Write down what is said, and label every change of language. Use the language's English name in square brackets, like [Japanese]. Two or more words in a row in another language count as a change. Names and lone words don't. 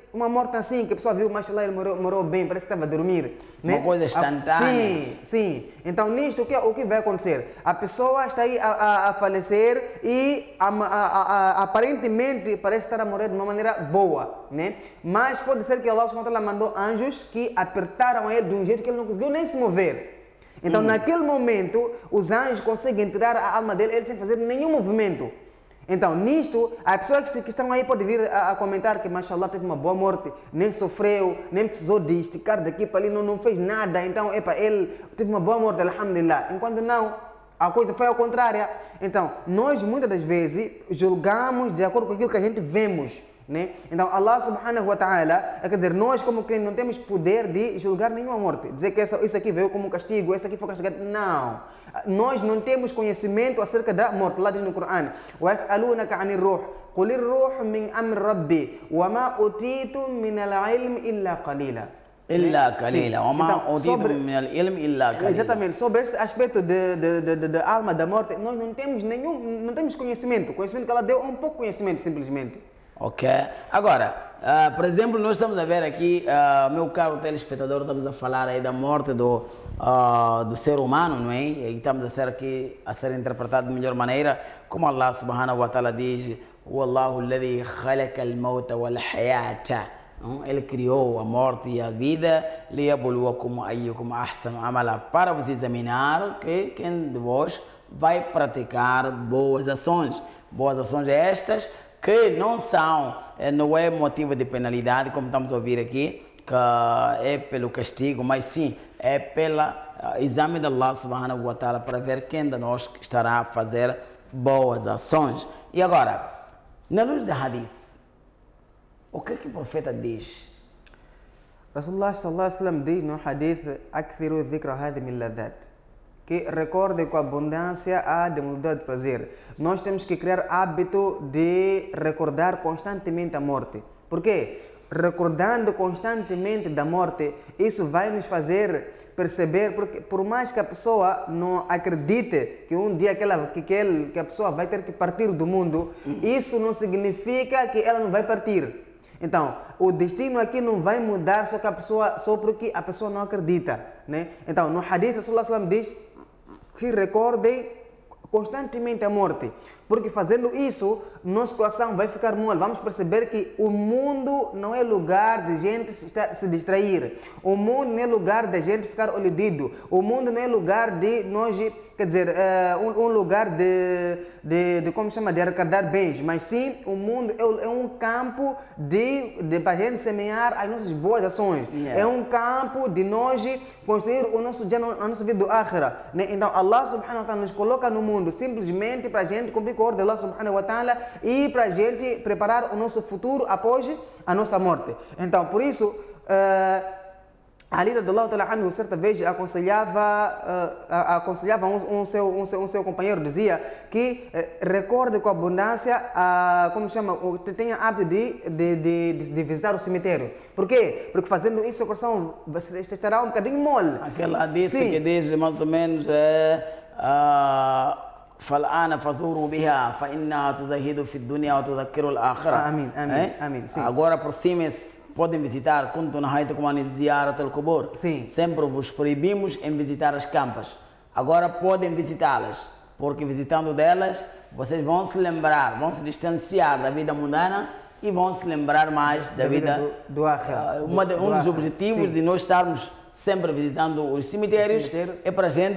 [Portuguese] Uma morte assim, que a pessoa viu, mas lá ele morreu bem, parece que estava a dormir. Né? Uma coisa instantânea. Sim. Então, nisto, o que vai acontecer? A pessoa está aí a falecer e aparentemente parece estar a morrer de uma maneira boa. Né? Mas pode ser que [Arabic] الله سبحانه وتعالى [Portuguese] mandou anjos que apertaram ele de um jeito que ele não conseguiu nem se mover. Então, naquele momento, os anjos conseguem tirar a alma dele, ele sem fazer nenhum movimento. Então, nisto, as pessoas que estão aí podem vir a comentar que, mashallah, teve uma boa morte, nem sofreu, nem precisou de esticar daqui para ali, não fez nada. Então, ele teve uma boa morte, alhamdulillah. Enquanto não, a coisa foi ao contrário. Então, nós muitas das vezes julgamos de acordo com aquilo que a gente vemos. Né? Então, [Arabic] الله سبحانه وتعالى, [Portuguese] quer dizer, nós como crentes não temos poder de julgar nenhuma morte. Dizer que isso aqui veio como um castigo, isso aqui foi castigado. Não. Nós não temos conhecimento acerca da morte. Lá diz no Corão: [Arabic] وَيَسْأَلُونَكَ عَنِ الرُّوحِ قُلِ الرُّوحُ مِنْ أَمْرِ رَبِّي وَمَا أُوتِيتُم مِنَ الْعِلْمِ إِلَّا قَلِيلًا. إلا قليلا وما أوتيتم من العلم إلا قليلا. [Portuguese] Exatamente, sobre esse aspecto da alma, da morte, nós não temos conhecimento. O conhecimento que ela deu é um pouco conhecimento, simplesmente. Ok. Agora, por exemplo, nós estamos a ver aqui, meu caro telespectador, estamos a falar aí da morte do ser humano, não é? E estamos a ser interpretado de melhor maneira, como [Arabic] الله سبحانه وتعالى [Portuguese] diz: [Arabic] والله الذي خلق الموت والحياة. [Portuguese] Ele criou a morte e a vida, [Arabic] ليبلوكم أيكم أحسن عملا, [Portuguese] para vos examinar que quem de vós vai praticar boas ações. Boas ações estas que não é motivo de penalidade, como estamos a ouvir aqui, que é pelo castigo, mas sim é pelo exame de [Arabic] الله سبحانه وتعالى [Portuguese] para ver quem de nós estará a fazer boas ações. E agora, na luz da hadith, o que o profeta diz? [Arabic] رسول الله صلى الله عليه وسلم [Portuguese] diz no hadith: [Arabic] "أكثروا ذكر هاذي من لذات", [Portuguese] que recordem com abundância a demudade de prazer. Nós temos que criar hábito de recordar constantemente a morte. Por quê? Recordando constantemente da morte, isso vai nos fazer perceber, porque por mais que a pessoa não acredite que um dia que a pessoa vai ter que partir do mundo, isso não significa que ela não vai partir. Então, o destino aqui não vai mudar só porque a pessoa não acredita. Né? Então, no hadith, [Arabic] رسول الله صلى الله عليه وسلم [Portuguese] diz que recordem constantemente a morte, porque fazendo isso, nosso coração vai ficar mole. Vamos perceber que o mundo não é lugar de gente se distrair. O mundo não é lugar de gente ficar iludido. O mundo não é lugar de nós, quer dizer, um lugar de como chama, de arrecadar bens, mas sim o mundo é um campo para a gente semear as nossas boas ações. É um campo de nós construir o nosso dia, a nossa vida do akhira. Né? Então [Arabic] الله سبحانه وتعالى [Portuguese] nos coloca no mundo simplesmente para a gente cumprir misericórdia de [Arabic] الله سبحانه وتعالى [Portuguese] e para a gente preparar o nosso futuro após a nossa morte. Então, por isso, Ali [Arabic] رضي الله تعالى عنه [Portuguese] certa vez aconselhava um seu companheiro, dizia que recorde com abundância, tenha hábito de visitar o cemitério. Por quê? Porque fazendo isso o coração estará um bocadinho mole. Aquela disse que diz mais ou menos [Arabic] فالآن فزوروا بها فإنها تزهد في الدنيا وتذكر الآخرة. [Portuguese] Amém, amém, sim. Agora aproximem-se, podem visitar. [Arabic] كنتم نهيتكم عن زيارة القبور. [Portuguese] Sim. Sempre vos proibimos em visitar as campas. Agora podem visitá-las, porque visitando delas vocês vão se lembrar, vão se distanciar da vida mundana e vão se lembrar mais da vida do Akhira. Um dos objetivos sim. de nós estarmos sempre visitando os cemitérios é para a gente